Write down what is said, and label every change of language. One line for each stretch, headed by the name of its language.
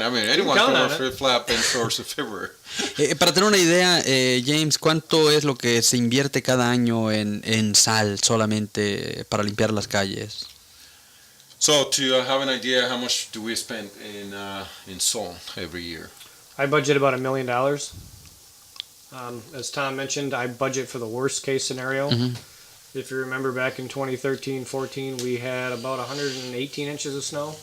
English: I mean, anyone can wear flip-flop and shorts in February.
Spanish: Para tener una idea, James, ¿cuánto es lo que se invierte cada año en sal solamente para limpiar las calles?
English: So to have an idea, how much do we spend in salt every year? I budget about $1 million. As Tom mentioned, I budget for the worst case scenario. Mm-hmm. If you remember back in 2013-14, we had about 118 inches of snow.